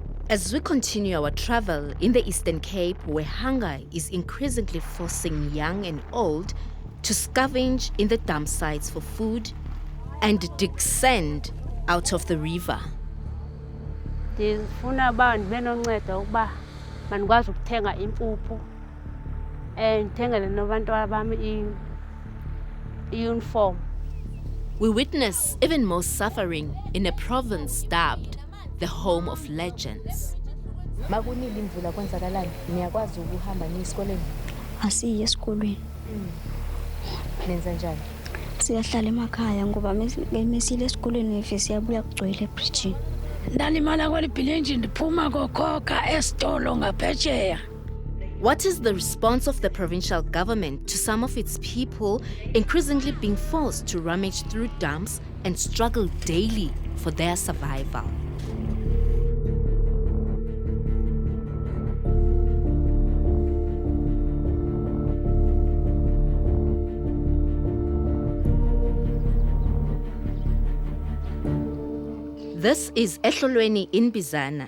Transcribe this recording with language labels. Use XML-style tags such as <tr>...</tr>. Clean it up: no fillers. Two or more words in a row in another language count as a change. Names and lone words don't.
<en>As we continue our travel in the Eastern Cape, where hunger is increasingly forcing young and old to scavenge in the dump sites for food and dig sand out of the river.</en> <xh>Ndifuna uba ndibe noncedo ukuba mandikwazi ukuthenga impuphu ndithengele nabantwana bam i-uniform.</xh> <en>We witness even more suffering in a province dubbed the home of legends.</en> <xh>Makunile imvula kwenzakalani? Niyakwazi ukuhamba niye esikoleni? Asiye esikolweni. Nenza njani? Siyahlala emakhaya ngoba mesile esikoleni ngefe siyabuya kugcwele ebridgini. Ndalimala kweli bhilinji ndiphuma kokhokha esitolo ngaphetsheya.</xh> <en>What is the response of the provincial government to some of its people increasingly being forced to rummage through dumps and struggle daily for their survival? This is Ehlolweni in Bizana.</en>